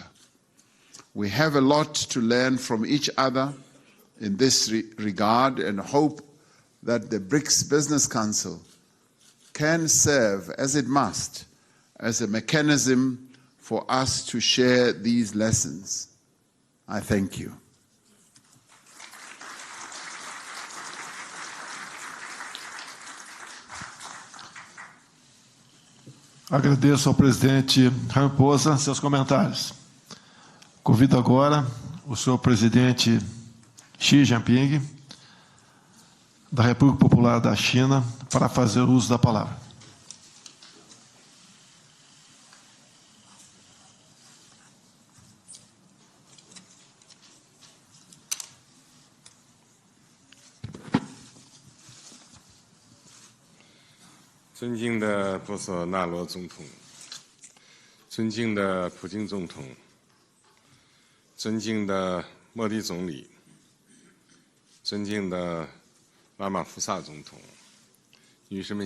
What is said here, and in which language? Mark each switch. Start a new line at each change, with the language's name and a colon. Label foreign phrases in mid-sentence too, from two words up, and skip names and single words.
English: We have a lot to learn from each other in this regard and hope that the BRICS Business Council can serve, as it must, as a mechanism for us to share these lessons. I thank you.
Portuguese: Agradeço ao presidente Ramaphosa seus comentários. Convido agora o senhor presidente Xi Jinping, da República Popular da China, para fazer uso da palavra.
Chinese: 尊敬的波索纳罗总统，尊敬的普京总统，尊敬的莫迪总理，尊敬的拉马福萨总统，女士们、